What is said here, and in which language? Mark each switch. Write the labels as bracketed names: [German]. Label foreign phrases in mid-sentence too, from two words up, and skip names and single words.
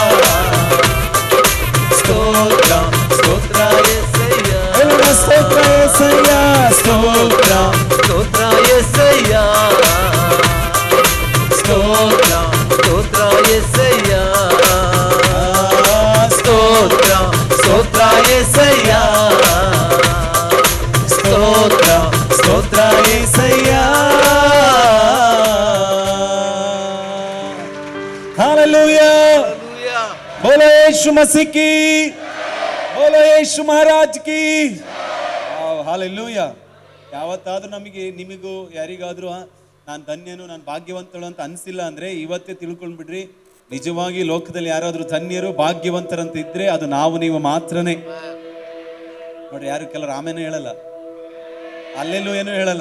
[Kannada] ಸ್ತೋತ್ರ ಸ್ತೋತ್ರ యేసయ్య, ಸ್ತೋತ್ರ యేసయ్య, ಸ್ತೋತ್ರ ಸ್ತೋತ್ರ యేసయ్య, ಸ್ತೋತ್ರ ಸ್ತೋತ್ರ యేసయ్య, ಸ್ತೋತ್ರ ಸ್ತೋತ್ರ యేసయ్య, ಸ್ತೋತ್ರ ಸ್ತೋತ್ರ యేసయ్య. [Hindi] हालेलुया, बोलो यीशु मसीह की, बोलो यीशु महाराज की. हालेलुया. [Kannada] ಯಾವತ್ತಾದ್ರೂ ನಮಗೆ ನಿಮಗೂ ಯಾರಿಗಾದ್ರೂ ನಾನು ಧನ್ಯನು ನಾನು ಭಾಗ್ಯವಂತಳು ಅಂತ ಅನ್ಸಿಲ್ಲ ಅಂದ್ರೆ ಇವತ್ತೇ ತಿಳ್ಕೊಂಡ್ಬಿಡ್ರಿ, ನಿಜವಾಗಿ ಲೋಕದಲ್ಲಿ ಯಾರಾದ್ರೂ ಧನ್ಯರು ಭಾಗ್ಯವಂತರಂತ ಇದ್ರೆ ಅದು ನಾವು ನೀವು ಮಾತ್ರನೇ. ನೋಡ್ರಿ, ಯಾರು ಕೆಲವರು ಆಮೇಲೆ ಹೇಳಲ್ಲ, ಅಲ್ಲೆಲ್ಲೂ ಏನೂ ಹೇಳಲ್ಲ.